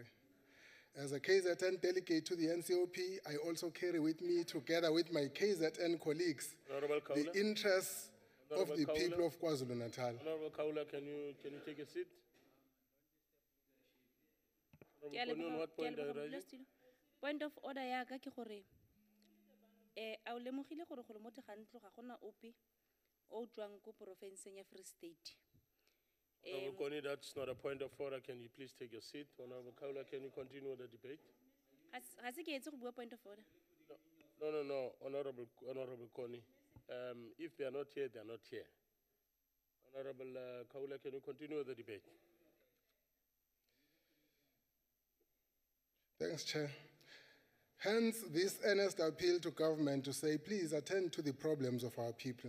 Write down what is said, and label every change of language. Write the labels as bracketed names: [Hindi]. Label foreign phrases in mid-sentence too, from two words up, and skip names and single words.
[English] As a KZN delegate to the NCOP, I also carry with me, together with my KZN colleagues, the interests of the people of KwaZulu-Natal. Honorable Kaula, can you take a seat? Honorable Kone, on what point are you raising? Point of order [Tswana] ya ka ke gore a o lemogile gore gore mo tegantlo ga gona ope o tswang ko porofenseng ya Free State. [English] Honorable Kone, that's not a point of order. Can you please take your seat? Honorable Kaula, can you continue the debate? [Tswana] Ga se ke etse go bua [English] point of order. No, Honorable Kone. If they are not here, they are not here. Honorable Kaula, can you continue the debate? Thanks, Chair. Hence, this earnest appeal to government to say, please attend to the problems of our people.